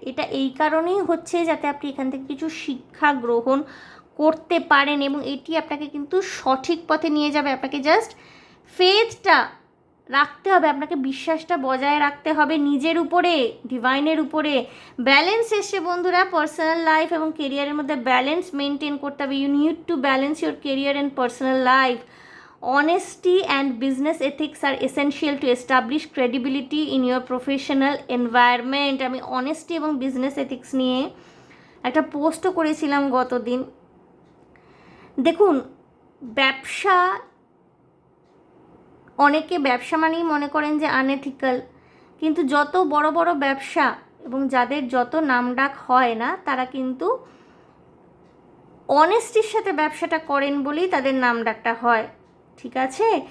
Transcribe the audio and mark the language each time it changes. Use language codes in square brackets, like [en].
[bn] এটা এই কারণেই হচ্ছে যাতে আপনি এখান থেকে কিছু শিক্ষা গ্রহণ করতে পারেন, এবং এটি আপনাকে কিন্তু সঠিক পথে নিয়ে যাবে। আপনাকে জাস্ট ফেথটা রাখতে হবে, আপনাকে বিশ্বাসটা বজায় রাখতে হবে নিজের উপরে, ডিভাইনের উপরে। ব্যালেন্স এসছে বন্ধুরা, পার্সোনাল লাইফ এবং কেরিয়ারের মধ্যে ব্যালেন্স মেনটেন করতে হবে। [en] You need to balance your career and personal life. Honesty and business ethics are essential to establish credibility in your professional environment. [bn] আমি অনেস্টি এবং বিজনেস এথিক্স নিয়ে একটা পোস্টও করেছিলাম গতদিন। দেখুন, ব্যবসা, অনেকে ব্যবসা মানেই মনে করেন যে আনএথিক্যাল, কিন্তু যত বড় বড় ব্যবসা এবং যাদের যত নামডাক হয় না, তারা কিন্তু অনেস্টির সাথে ব্যবসাটা করেন বলেই তাদের নামডাকটা হয়, ঠিক আছে?